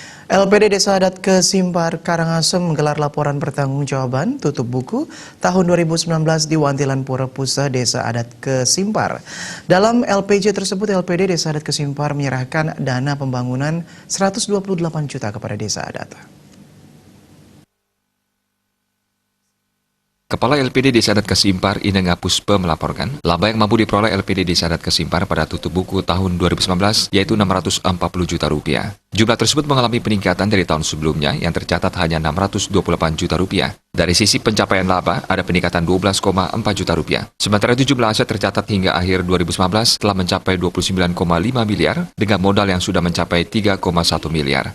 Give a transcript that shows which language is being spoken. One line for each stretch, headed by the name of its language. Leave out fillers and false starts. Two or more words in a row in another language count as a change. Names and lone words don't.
Indonesian: LPD Desa Adat Kesimpar Karangasem menggelar laporan pertanggungjawaban tutup buku tahun 2019 di Wantilan Pura Pusa Desa Adat Kesimpar. Dalam LPJ tersebut, LPD Desa Adat Kesimpar menyerahkan dana pembangunan 128 juta kepada Desa Adat. Kepala LPD Desa Adat Kesimpar, Inenga Puspa, melaporkan laba yang mampu diperoleh LPD Desa Adat Kesimpar pada tutup buku tahun 2019 yaitu 640 juta rupiah. Jumlah tersebut mengalami peningkatan dari tahun sebelumnya yang tercatat hanya 628 juta rupiah. Dari sisi pencapaian laba, ada peningkatan 12,4 juta rupiah. Sementara itu jumlah aset tercatat hingga akhir 2019 telah mencapai 29,5 miliar dengan modal yang sudah mencapai 3,1 miliar.